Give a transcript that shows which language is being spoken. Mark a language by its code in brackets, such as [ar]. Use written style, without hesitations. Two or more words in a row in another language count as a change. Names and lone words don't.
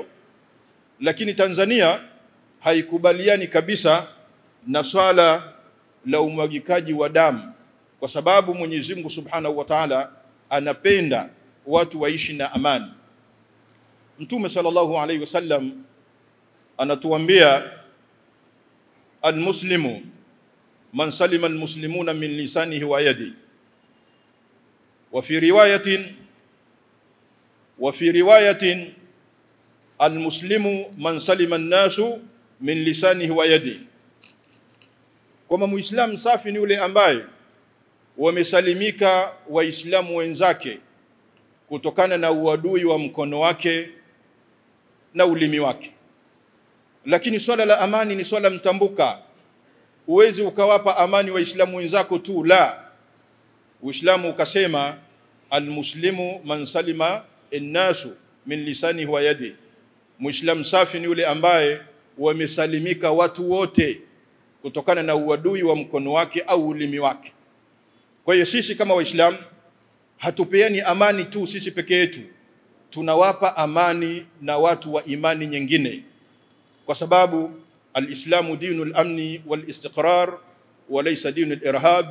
[sw] Lakini Tanzania haikubaliani kabisa na swala la umwagikaji wa damu, kwa sababu Mwenyezi Mungu [ar] سبحانه وتعالى [sw] anapenda watu waishi na amani. Mtume [ar] صلى الله عليه وسلم [sw] anatuambia, [ar] المسلم من سلم المسلمون من لسانه ويده. وفي رواية المسلم من سلم الناس من لسانه ويده. [sw] Kwa Muislamu safi ni yule ambaye wamesalimika Waislamu wenzake kutokana na uadui wa mkono wake na ulimi wake. Lakini swala la amani ni swala mtambuka. Uwezi ukawapa amani Waislamu wenzako tu, la. Uislamu ukasema [ar] المسلم من سلم الناس من لسانه ويده. [sw] Muislamu safi ni yule ambaye wamesalimika watu wote kutokana na uadui wa mkono wake au ulimi wake. Kwa hiyo sisi kama Waislamu hatupeani amani tu sisi peke yetu, tunawapa amani na watu wa imani nyingine, kwa sababu [ar] الإسلام دين الأمن والاستقرار وليس دين الإرهاب.